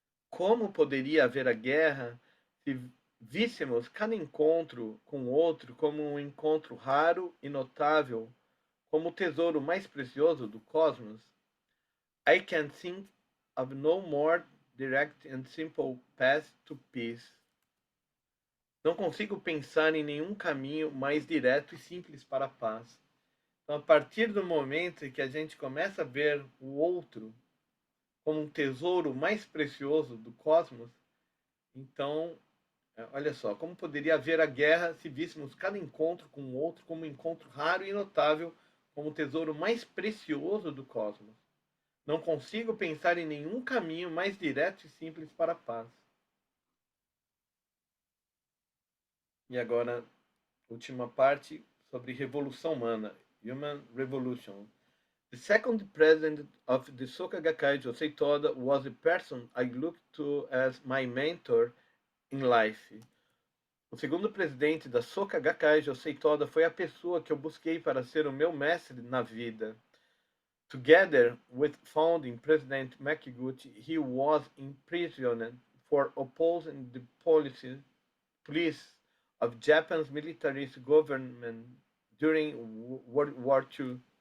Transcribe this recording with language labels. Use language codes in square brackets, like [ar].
[pt] Como poderia haver a guerra se víssemos cada encontro com outro como um encontro raro e notável, como o tesouro mais precioso do cosmos? [en] I can think of no more direct and simple path to peace. [pt] Não consigo pensar em nenhum caminho mais direto e simples para a paz. Então, a partir do momento em que a gente começa a ver o outro como um tesouro mais precioso do cosmos, então, olha só, como poderia haver a guerra se víssemos cada encontro com o outro como um encontro raro e notável, como o tesouro mais precioso do cosmos. Não consigo pensar em nenhum caminho mais direto e simples para a paz. E agora, última parte sobre revolução humana, Human Revolution. [en] The second president of the Soka Gakkai, Josei Toda, was the person I looked to as my mentor in life. [pt] O segundo presidente da Soka Gakkai, Josei Toda, foi a pessoa que eu busquei para ser o meu mestre na vida. [en] Together with founding President Makiguchi, he was imprisoned for opposing the police of Japan's militarist government during World War II.